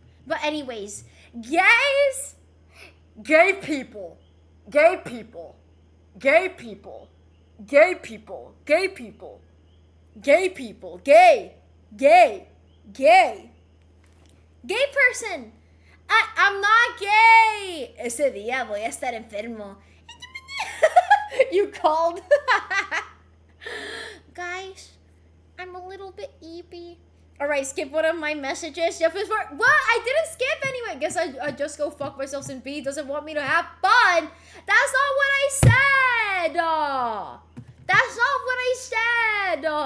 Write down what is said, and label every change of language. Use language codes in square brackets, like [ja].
[en] But anyways, guys, gay people, gay people, gay people, gay people, gay people, gay people, gay, gay, gay, gay person. I'm not gay. [es] Ese día voy a estar enfermo. [en] You called. Guys, I'm a little bit eepy. All right, skip one of my messages. What? I didn't skip anyway. Guess I just go fuck myself since B doesn't want me to have fun. That's not what I said. That's not what I said.